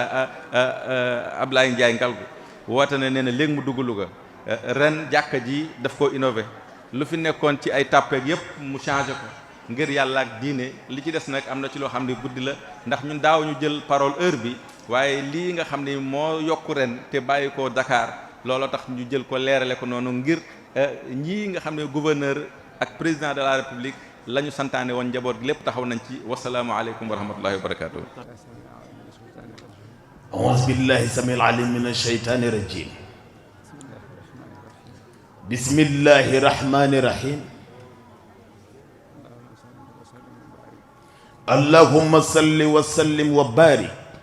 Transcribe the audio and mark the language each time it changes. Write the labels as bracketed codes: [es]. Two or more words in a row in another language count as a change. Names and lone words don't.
[wo] Ablaye Ndiaye Ngalgu woote na nee na léegi mu dugg Louga ren jàkka ji daf koo innové lu fi nekkoon ci ay tàppeeg yépp mu changé ko ngir yàlla ak diine li ci des nag am na ci loo xam ne guddi la ndax ñun daaw ñu jël [fr] parole heure [wo] bi waaye lii nga xam ne moo yokku ren te bàyyi ko Dakar looloo tax ñu jël ko leerale ko noonu ngir ñii nga xam ne gouverneur ak [fr] président de la république [wo] la ñu santaane woon njaboot gi lépp taxaw nañ ci [ar] والسلام عليكم ورحمة الله وبركاته أعوذ بالله السميع العليم من الشيطان الرجيم بسم الله الرحمن الرحيم اللهم صل وسلم وبارك